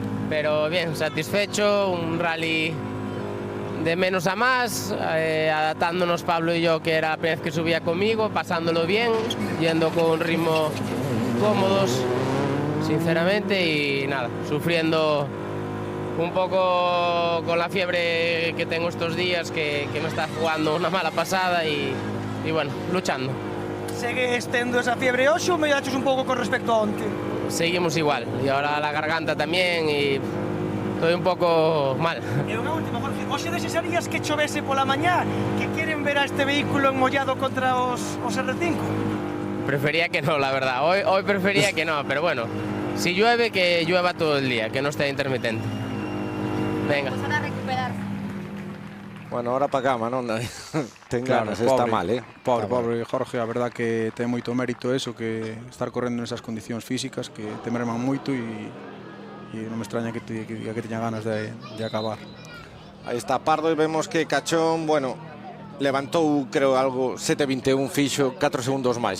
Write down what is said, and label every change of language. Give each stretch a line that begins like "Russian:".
Spanish: Pero bien, satisfecho, un rally de menos a más, adaptándonos Pablo y yo, que era la primera vez que subía conmigo, pasándolo bien, yendo con un ritmo cómodos, sinceramente, y nada, sufriendo un poco con la fiebre que tengo estos días, que me está jugando una mala pasada y bueno, luchando.
Galician: ¿Sigues tendo esa fiebre hoxe ou melloraches un pouco con respecto a onte?
Spanish: Seguimos igual, y ahora la garganta también, y estoy un poco mal.
Galician: E unha última, Jorge, hoxe desearías que chovese pola mañá, que queren ver a este vehículo enmollado contra os R5?
Spanish: Prefería que no, la verdad, hoy prefería que no, pero bueno, si llueve, que llueva todo el día, que no esté intermitente. Venga. Pues ahora recuperar.
Galician: Bueno, ahora para cama, non? Ten
Spanish: Claro,
Galician: ganas, está mal, Pobre Jorge, a verdad que ten moito mérito eso, que estar correndo nesas condicións físicas que te merman moito e non me extraña que teña ganas de acabar. Aí está Pardo e vemos que Cachón, bueno, levantou, creo, algo 7:21 fixo, 4 segundos máis.